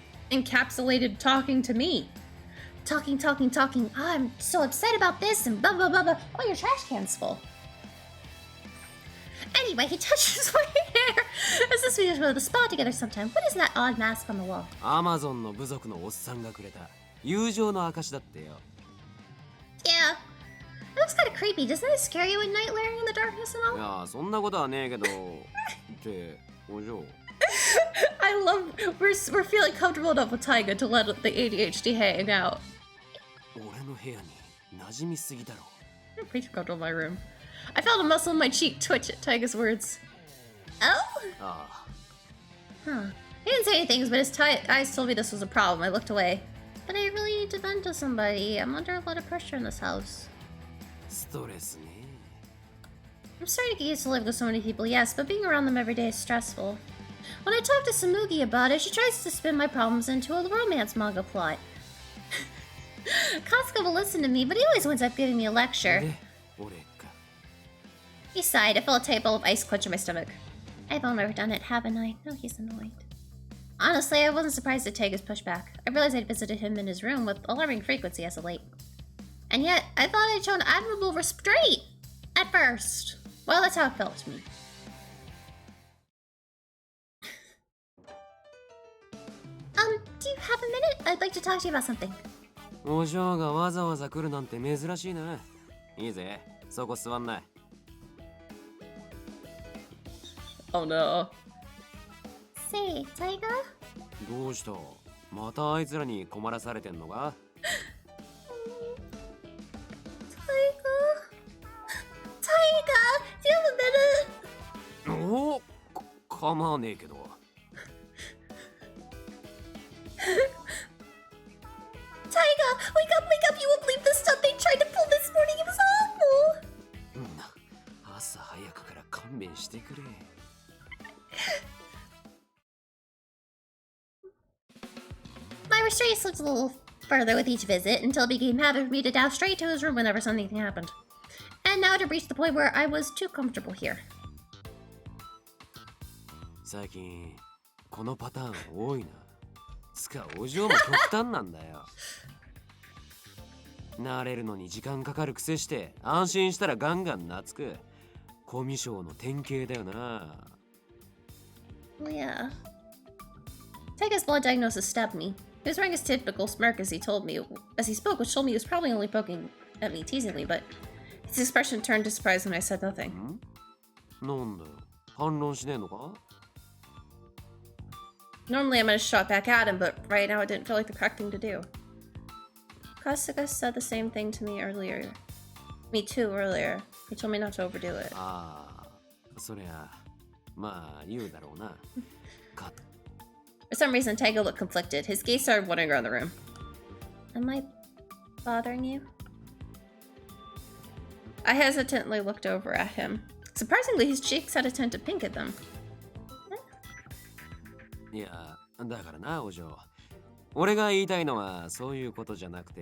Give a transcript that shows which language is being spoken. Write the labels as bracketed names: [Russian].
[English] encapsulated talking to me. Talking. Oh, I'm so upset about this and blah, blah, blah, blah. Oh, your trash can's full. Anyway, he touches my hair. As if we just go to the spa together sometime. What is that odd mask on the wall? [Japanese] Amazon の部族のおっさんがくれた友情の証だってよ。 [English] Yeah. It looks kind of creepy. Doesn't it scare you at night layering in the darkness and all? [Japanese] いや、そんなことはねえけど。ってお嬢。 [English] I love we're feeling comfortable enough with Taiga to let the ADHD hang out. [Japanese] 俺の部屋に馴染みすぎだろ。 [English] I'm pretty comfortable in my room. I felt a muscle in my cheek twitch at Taiga's words. Oh? Ah. Huh. He didn't say anything, but his eyes told me this was a problem. I looked away. But I really need to vent to somebody. I'm under a lot of pressure in this house. [Japanese] ストレスね。 [English] I'm starting to get used to living with so many people, yes, but being around them every day is stressful. When I talk to Samugi about it, she tries to spin my problems into a romance manga plot. Kasuga will listen to me, but he always winds up giving me a lecture. He sighed. I felt a tight ball of ice clutch in my stomach. I've never done it, haven't I? No, he's annoyed. Honestly, I wasn't surprised at Taiga's pushback. I realized I'd visited him in his room with alarming frequency as of late. And yet, I thought I'd shown admirable restraint at first. Well, that's how it felt to me. Do you have a minute? I'd like to talk to you about something. [Japanese] お嬢がわざわざ来るなんて珍しいな。いいぜ、そこ座んない。 [English] Oh no. Say, Taiga? [Japanese] どうした？またあいつらに困らされてんのか？ [English] Taiga, do you have a minute? [Japanese] おお、構わねえけど。 [English] Taiga, wake up! You won't believe the stuff they tried to pull this morning. It was awful. [Japanese] 朝早くから勘弁してくれ。 [English] My restraint slipped a little further with each visit until it became habit for me to dash straight to his room whenever something happened. And now it had reached the point where I was too comfortable here. [Japanese] 最近このパターン多いな。つかお嬢も極端なんだよ。慣れるのに時間かかるくせして安心したらガンガン懐く。コミュ障の典型だよな。 [English] Oh yeah. Taiga's blood diagnosis stabbed me. He was wearing his typical smirk as he spoke, which told me he was probably only poking at me teasingly, but his expression turned to surprise when I said nothing. [Japanese] なんだよ、反論しねえのか？ [English] Normally I'm gonna shot back at him, but right now it didn't feel like the correct thing to do. Kasuga said the same thing to me earlier. Me too, earlier. He told me not to overdo it. [Japanese] ああ、そりゃまあ言うだろうな。 [English] For some reason, Taiga looked conflicted. His gaze started wandering around the room. Am I bothering you? I hesitantly looked over at him. Surprisingly, his cheeks had a tint of pink at them. [Japanese] いや、だからな、お嬢。俺が言いたいのはそういうことじゃなくて。